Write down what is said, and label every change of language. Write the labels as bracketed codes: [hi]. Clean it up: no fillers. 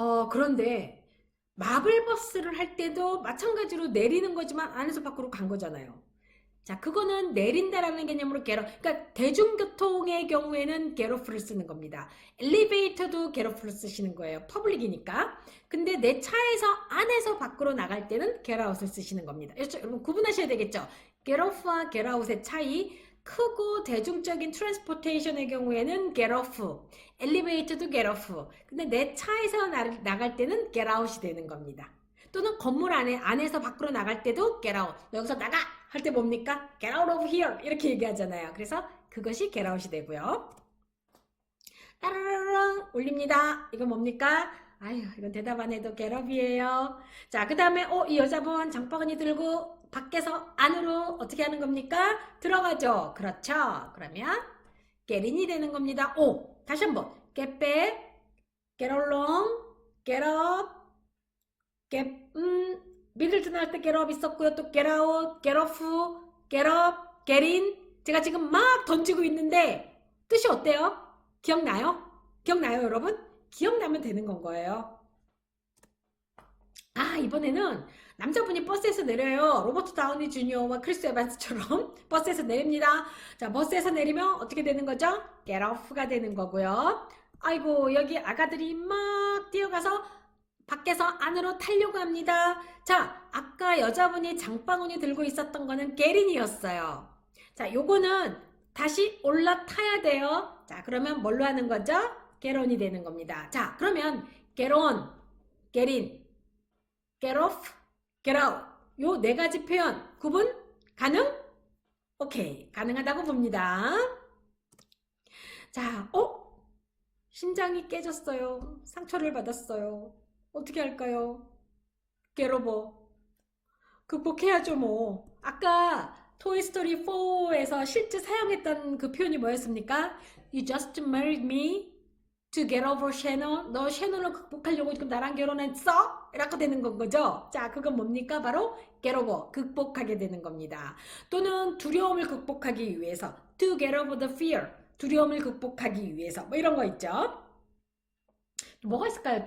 [ko] 그런데 마블버스를 할 때도 마찬가지로 내리는 거지만 안에서 밖으로 간 거잖아요. 자, 그거는 내린다라는 개념으로 그러니까 대중교통의 경우에는 get off를 쓰는 겁니다. 엘리베이터도 get off를 쓰시는 거예요. 퍼블릭이니까. 근데 내 차에서 안에서 밖으로 나갈 때는 get out을 쓰시는 겁니다. 여러분 구분하셔야 되겠죠? [en] get off와 get out의 차이. [ko] 크고 대중적인 트랜스포테이션의 경우에는 get off, 엘리베이터도 get off. 근데 내 차에서 나갈 때는 get out이 되는 겁니다. 또는 건물 안에서 밖으로 나갈 때도 get out. 너 여기서 나가! 할 때 뭡니까? [en] get out of here! [ko] 이렇게 얘기하잖아요. 그래서 그것이 get out이 되고요. 따라라랑 올립니다. 이건 뭡니까? 아유, 이건 대답 안 해도 get up이에요. 자, 그 다음에 이 여자분 장바구니 들고 밖에서 안으로 어떻게 하는 겁니까? 들어가죠. 그렇죠. 그러면 get in이 되는 겁니다. 다시 한번 [en] get back, get along, get up, [ko] 미들튼 할 때 [en] get up [ko] 있었고요. [en] 또 get out, get off, get up, get in. [ko] 제가 지금 막 던지고 있는데 뜻이 어때요? 기억나요? 기억나요, 여러분? 기억나면 되는 건 거예요. 이번에는 남자분이 버스에서 내려요. 로버트 다우니 주니어와 크리스 에반스처럼 버스에서 내립니다. 자, 버스에서 내리면 어떻게 되는 거죠? get off가 되는 거고요. 아이고, 여기 아가들이 막 뛰어가서 밖에서 안으로 타려고 합니다. 자, 아까 여자분이 장바구니 들고 있었던 거는 get in이었어요. 자, 요거는 다시 올라타야 돼요. 자, 그러면 뭘로 하는 거죠? get on이 되는 겁니다. 자, 그러면 [en] get on, get in, get off, get out. [ko] 요 네 가지 표현 구분 가능? 오케이, 가능하다고 봅니다. 자, 심장이 깨졌어요. 상처를 받았어요. 어떻게 할까요? get over. 극복해야죠, 뭐. 아까 토이스토리 4에서 실제 사용했던 그 표현이 뭐였습니까? [en] You just married me to get over Shannon. [ko] 너 샤넌을 극복하려고 지금 나랑 결혼했어? 이렇게 되는 건 거죠. 자, 그건 뭡니까? 바로 get over, 극복하게 되는 겁니다. 또는 두려움을 극복하기 위해서 [en] to get over the fear, [ko] 두려움을 극복하기 위해서 뭐 이런 거 있죠. 뭐가 있을까요?